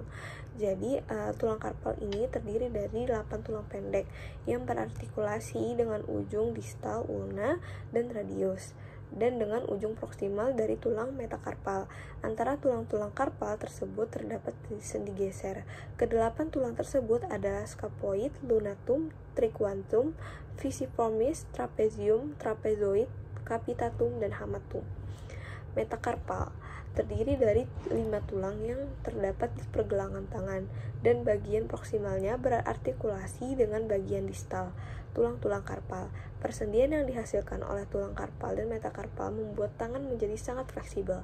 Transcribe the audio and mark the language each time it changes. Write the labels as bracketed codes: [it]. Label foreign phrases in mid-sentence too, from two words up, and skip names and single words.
[id] Jadi, tulang karpal ini terdiri dari 8 tulang pendek yang berartikulasi dengan ujung distal ulna dan radius, dan dengan ujung proksimal dari tulang metakarpal. Antara tulang-tulang karpal tersebut terdapat sendi geser. Kedelapan tulang tersebut adalah scapuloid, lunatum, triquantum, fusiformis, trapezium, trapezoid, capitatum, dan hamatum. Metakarpal terdiri dari 5 tulang yang terdapat di pergelangan tangan, dan bagian proksimalnya berartikulasi dengan bagian distal tulang-tulang karpal. Persendian yang dihasilkan oleh tulang karpal dan metakarpal membuat tangan menjadi sangat fleksibel.